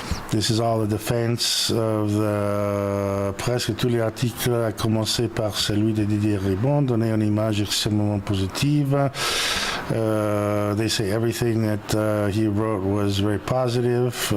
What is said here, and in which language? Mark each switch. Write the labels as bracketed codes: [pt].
[en] This is all a defense of the... [fr] Presque tous les articles, à commencer par celui de Didier Eribon, donnaient une image extrêmement positive. [en] They say everything that he wrote was very positive.